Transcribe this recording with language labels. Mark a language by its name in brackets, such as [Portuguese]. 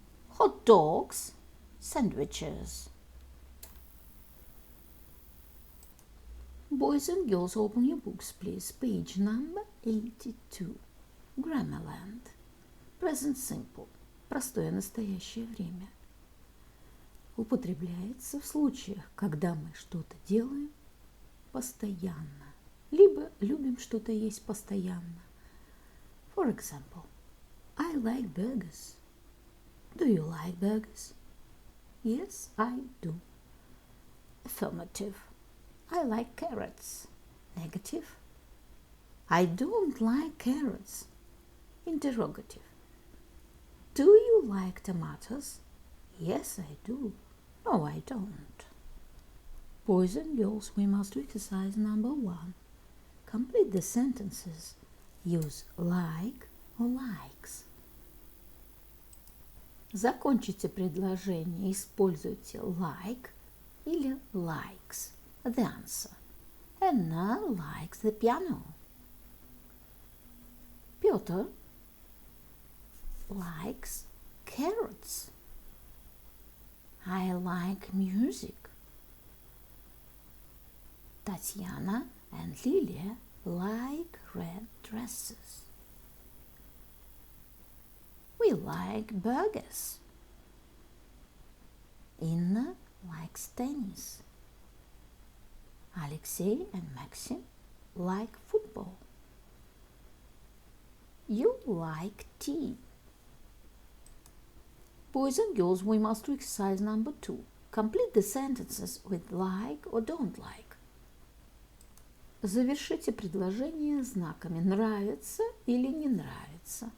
[English] Hot dogs, sandwiches. Boys and girls, open your books, please. Page number 82. Grammarland. Present simple. [Russian] Простое настоящее время. употребляется в случаях, когда мы что-то делаем постоянно, либо любим что-то есть постоянно. [English] For example, I like burgers. Do you like burgers? Yes, I do. Affirmative. I like carrots. Negative. I don't like carrots. Interrogative. Do you like tomatoes? Yes, I do. No, I don't. Boys and girls, we must do exercise number 1. Complete the sentences. Use like or likes. [Russian] Закончите предложение, используйте like или likes. [English] The answer. Anna likes the piano. Peter likes carrots. I like music. Tatiana and Lilia like red dresses. We like burgers. Inna likes tennis. Alexei and Maxim like football. You like tea. Boys and girls, we must do exercise number 2. Complete the sentences with like or don't like. [Russian] Завершите предложение знаками нравится или не нравится.